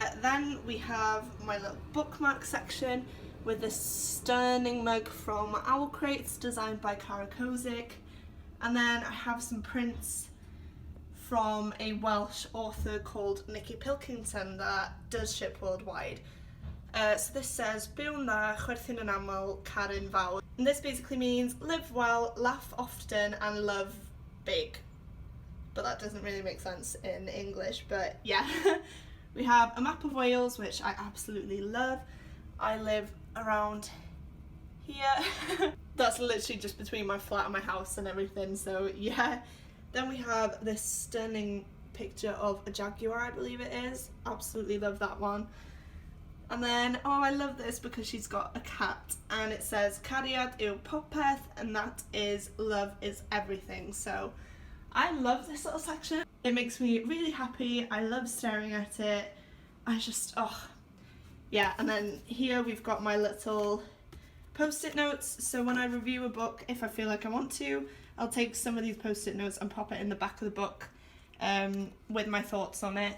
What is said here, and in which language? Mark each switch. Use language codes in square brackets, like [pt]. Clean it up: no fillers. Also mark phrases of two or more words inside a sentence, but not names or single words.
[en] Then we have my little bookmark section with this stunning mug from Owl Crates, designed by Cara Kozik. And then I have some prints from a Welsh author called Nicky Pilkington that does ship worldwide. So this says, [cy] "Byw na, chwerthin yn aml, carin fawr." [en] And this basically means live well, laugh often, and love big. But that doesn't really make sense in English, but yeah. We have a map of Wales, which I absolutely love. I live around here. That's literally just between my flat and my house and everything, so yeah. Then we have this stunning picture of a jaguar, I believe it is. Absolutely love that one. And then, oh, I love this because she's got a cat and it says [cy] "Cariad yw popeth," [en] and that is love is everything. So I love this little section. It makes me really happy. I love staring at it. I just, oh, yeah. And then here we've got my little post-it notes. So when I review a book, if I feel like I want to, I'll take some of these post-it notes and pop it in the back of the book with my thoughts on it.